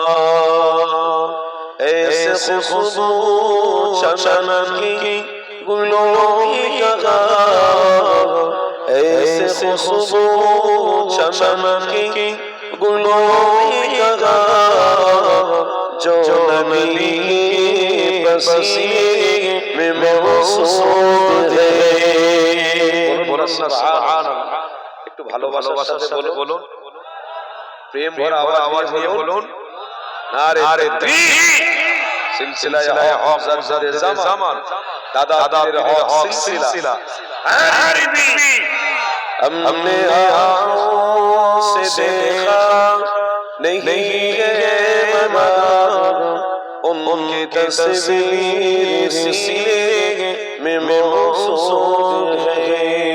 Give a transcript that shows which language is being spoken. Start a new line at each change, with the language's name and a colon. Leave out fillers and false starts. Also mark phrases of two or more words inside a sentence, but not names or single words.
Urdu: ایسے خوشبو چمن کی گلوں کی کہاں، ایسے خوشبو چمن کی گلوں کی کہاں، جو نبی کے پسینے میں موصول ہے۔
Arabic: سبحان اللہ،
Bangla: একটু ভালোবাসার সাথে বলুন, প্রেম ভরা আওয়াজ নিয়ে বলুন,
Urdu: نعرۂ تکبیر.
Bangla: সিলসিলায়ে হক জাদে জামান, দাদা পীরের হক সিলসিলা
Urdu: ہم نے آنکھوں سے دیکھا نہیں ہے مگر ان کی تصویر سینے میں موصول ہے،